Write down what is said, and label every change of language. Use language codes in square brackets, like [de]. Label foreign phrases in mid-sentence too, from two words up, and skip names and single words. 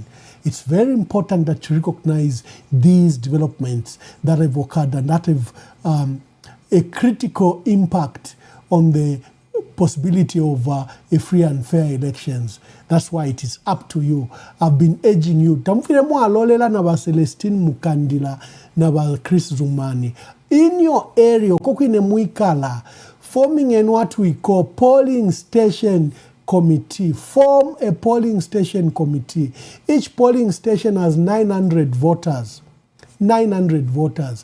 [en] It's very important that you recognize these developments that have occurred and that have a critical impact on the possibility of a free and fair elections. That's why it is up to you. I've been urging you. [bem] Tamfire mwalolela na ba Celestine Mukandila na ba Chris Zumani. [en] In your area, [bem] kokwine mwikala, [en] forming in what we call polling station committee. Form a polling station committee. Each polling station has 900 voters. 900 voters.